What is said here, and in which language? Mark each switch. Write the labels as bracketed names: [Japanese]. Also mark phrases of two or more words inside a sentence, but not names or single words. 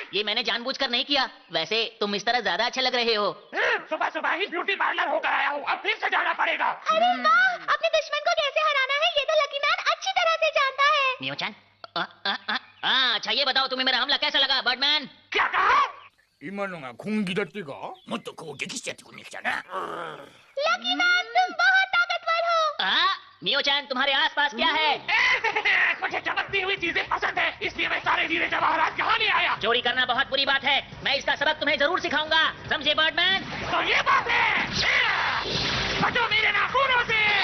[Hindi] ये मैंने जानबूझकर नहीं किया। वैसे तुम इस तरह ज्यादा अच्छे लग रहे हो। सुबह सुबह ही ब्यूटी पार्लर होकर आया हूँ, अब फिर से जाना पड़ेगा। अरे वाह, अपने दुश्मन को कैसे हराना है ये तो लकी मैन अच्छी तरह से जानता है। मियो-चान, अच्छा ये बताओ तुम्हें मेरा हमला कैसा लगा बर्डमैन? क्या कहा? [Japanese] 今のが攻撃だってかもっと攻撃してやってくんねきたな [Hindi] लकी मैन तुम बहुत ताकतवर हो। मियो-चान तुम्हारे आसपास क्या है? मुझे चमकती हुई चीजें पसंद है, इसलिए मैं सारे हीरे जवाहरात यहाँ ले आया। चोरी करना बहुत बुरी बात है। मैं इसका सबक तुम्हें जरूर सिखाऊंगा, समझे बर्डमैन? तो ये बात है। बचो मेरे नाखूनों से।